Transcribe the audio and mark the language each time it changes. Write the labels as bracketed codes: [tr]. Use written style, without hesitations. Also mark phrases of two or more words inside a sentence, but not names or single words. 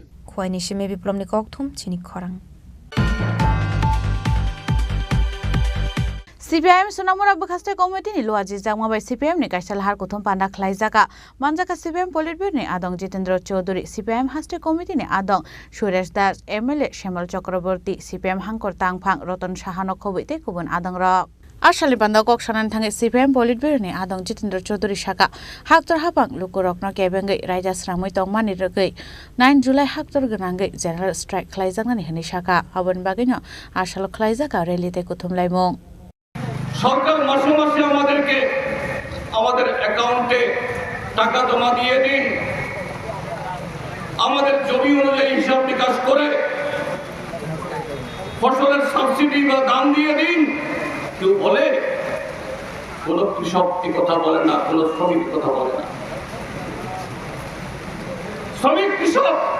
[trp] খোয়াইনি সিমে বিপ্লবনি ককথুম চিনি খরাং CPIM Sunamura Bakaste Committee ni Luaji Jangma by CPM ni Kaisal Har Kuthum Panda Klaizaka Manjaka CPM Politburo ni Adong Jitendra Chaudhary CPM Haste Committee ni Adong Suresh Das MLA Shemal Chakraborty CPM Hangkor Tangphang Roton Shahano Khobite Kubun Adong Rok Ashali Panda Kok Sanan Thange CPM Politburo ni Adong Jitendra Chaudhary Shaka Haktor Hapang Lukurokno Kebengai Raja Sramoi Tongmani Regai 9 July Haktor Ganangai [en] General Strike [trp] Klaizaka ni Hani Shaka Abon Bagino Ashalo Klaizaka Relite Kuthum Laimong [bn] সরকার মাসে মাসে আমাদেরকে আমাদের অ্যাকাউন্টে টাকা জমা দিয়ে দিন আমাদের জমি অনুযায়ী হিসাব নিকাশ করে ফসলের সাবসিডি বা দাম দিয়ে দিন কেউ বলে কোন কৃষক এই কথা বলে না কোন শ্রমিক কথা বলে না শ্রমিক কৃষক